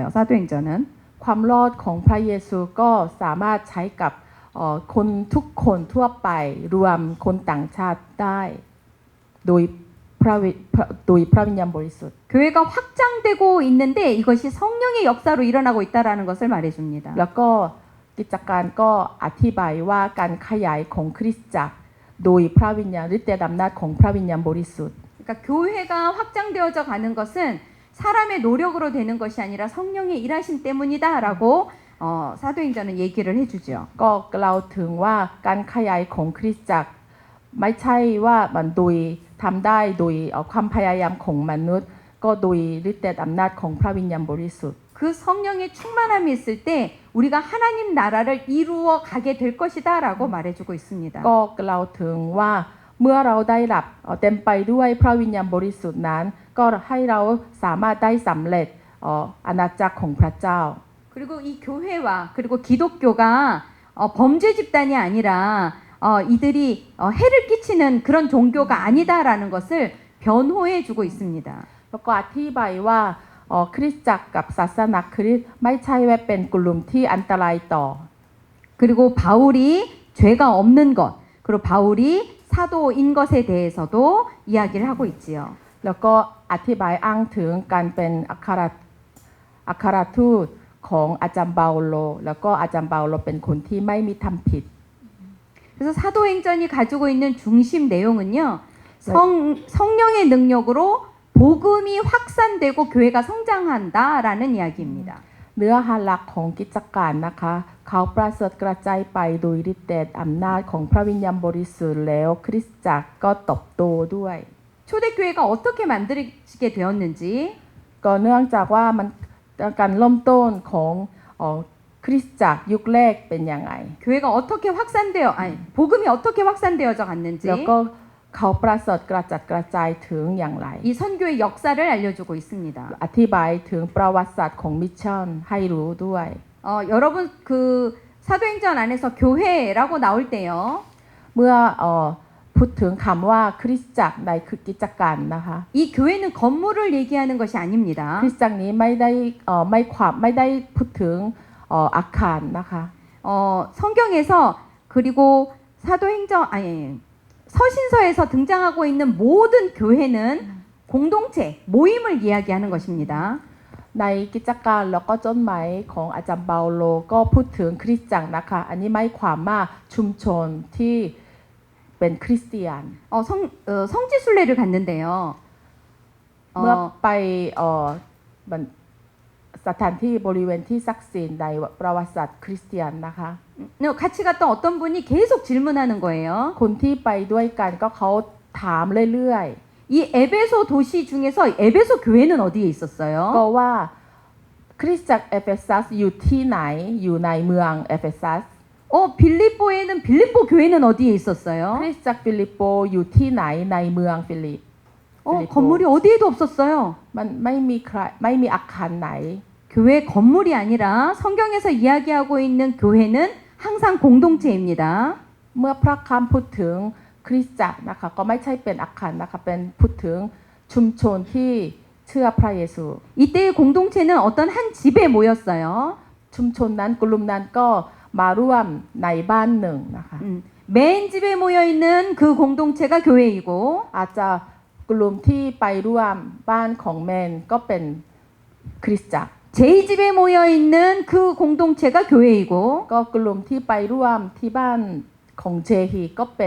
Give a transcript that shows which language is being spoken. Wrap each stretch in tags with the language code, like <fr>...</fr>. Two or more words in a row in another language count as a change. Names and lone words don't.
<ko>사도행전은.</ko> <th>ความรอดของพระเยซูก็สามารถใช้กับคนทุกคนทั่วไปรวมคนต่างชาติได้โดยพระวิญญาณบริสุทธิ์</th> <ko>교회가 확장되고 있는데 이것이 성령의 역사로 일어나고 있다라는 것을 말해줍니다.</ko> <th>แล้วก็กิจการก็อธิบายว่าการขยายของคริสตจักรโดยพระวิญญาณฤทธิ์อำนาจของพระวิญญาณบริสุทธิ์</th> <ko>그러니까 교회가 확장되어져 가는 것은 사람의 노력으로 되는 것이 아니라 성령의 일하심 때문이다라고 사도행전은 얘기를 해주죠.</ko> <th>ก็กล่าวถึงว่าการขยายของคริสตจักรไม่ใช่ว่ามันโดยทำได้โดยความพยายามของมนุษย์ก็โดยฤทธิ์อำนาจของพระวิญญาณบริสุทธิ์</th> <ko>그 성령의 충만함이 있을 때 우리가 하나님 나라를 이루어 가게 될 것이다라고 말해주고 있습니다.</ko> <th>ก็กล่าวถึงว่าเมื่อเราได้รับเต็มไปด้วยพระวิญญาณบริสุทธิ์นั้นก็ให้เราสามารถได้สำเร็จอาณาจักรของพระเจ้า</th> <ko>그리고 이 교회와 그리고 기독교가 범죄 집단이 아니라 이들이 해를 끼치는 그런 종교가 아니다라는 것을 변호해주고 있습니다.</ko> <th>แล้วก็อธิบายว่าคริสตจักรกับศาสนาคริสต์ไม่ใช่ว่าเป็นกลุ่มที่อันตรายต่อ</th> <ko>그리고 바울이 죄가 없는 것 그리고 바울이 사도인 것에 대해서도 이야기를 하고 있지요.</ko> <th>แล้วก็อธิบายอ้างถึงการเป็นอัครทูตของอาจารย์เปาโลแล้วก็อาจารย์เปาโลเป็นคนที่ไม่มีทำผิด</th> <ko>그래서 사도행전이 가지고 있는 중심 내용은요. 성령의 능력으로 복음이 확산되고 교회가 성장한다라는 이야기입니다.</ko> <th>เนื้อหาหลักของกิจการนะคะเขาประเสริฐกระจายไปโดยฤทธิ์เดชอำนาจของพระวิญญาณบริสุทธิ์แล้วคริสตจักรก็เติบโตด้วย</th> <ko>초대교회가 어떻게 만들어지게 되었는지</ko> <th>ก็เนื่องจากว่ามันการเริ่มต้นของคริสตจักรยุคแรกเป็นยังไง</th> <ko>교회가 어떻게 확산되어 아니 복음이 어떻게 확산되어져 갔는지</ko> <th>แล้วก็เขาประเสริฐกระจัดกระจายถึงอย่างไร</th> <ko>이 선교의 역사를 알려주고 있습니다.</ko> <th>อธิบายถึงประวัติศาสตร์ของมิชชั่นให้รู้ด้วย</th> <ko>여러분 그 사도행전 안에서 교회라고 나올 때요.</ko> <th>เมื่อพูดถึงคำว่าคริสตจักรในกิจการนะคะ</th> <ko>이 교회는 건물을 얘기하는 것이 아닙니다.</ko> <th>คริสตจักรนี้ไม่ได้พูดถึงอาคารนะคะ</th> <ko>성경에서 그리고 사도행전 아니 서신서에서 등장하고 있는 모든 교회는 공동체 모임을 이야기하는 것입니다.</ko> <th>ในกิจการแล้วก็จดหมายของอาจารย์เปาโลก็พูดถึงคริสตจักรนะคะอันนี้หมายความว่าชุมชนที่เป็นคริสเตียน</th> <ko>성지순례를 갔는데요.</ko> <th>เมื่อไปสถานที่บริเวณที่ศักดิ์สิทธิ์ในประวัติศาสตร์คริสเตียนนะคะ</th> <ko>같이 갔던 어떤 분이 계속 질문하는 거예요.</ko> <th>คนที่ไปด้วยกันก็เขาถามเรื่อย</th> <ko>이 에베소 도시 중에서 에베소 교회는 어디에 있었어요?</ko> <th>ๆก็ว่าคริสตจักรเอเฟซัสอยู่ที่ไหนอยู่ในเมืองเอเฟซัส</th> <ko>빌립보에는 빌립보 교회는 어디에</ko> <th>ค</th> <ko>있었어요?</ko> <th>ริสตจักรฟิลิปโปอยู่ที่ไหนในเมืองฟิลิป</th> <ko>건물이 어디에도 없었어요.</ko> <th>มันไม่มีอาคารไหน</th> <ko>교회 건물이 아니라 성경에서 이야기하고 있는 교회는 항상 공동체입니다.</ko> <th>เมื่อพระคำพูดถึงคริสตจักรนะคะก็ไม่ใช่เป็นอาคารนะคะเป็นพูดถึงชุมชนที่เชื่อพระเยซู</th> <ko>이때의 공동체는 어떤 한 집에 모였어요.</ko> <th>ชุมชนนั้นกลุ่มนั้นก็มาร่วมในบ้านหนึ่งนะคะ</th> <ko>맨 집에 모여 있는 그 공동체가 교회이고</ko> <th>อาจจะกลุ่มที่ไปร่วมบ้านของแมนก็เป็นคริสตจักร</th> <ko>제2집에 모여 있는 그 공동체가 교회이고</ko> <th>ก็กลุ่มที่ไปร่วมที่บ้านของเจฮีก็เป็น</th>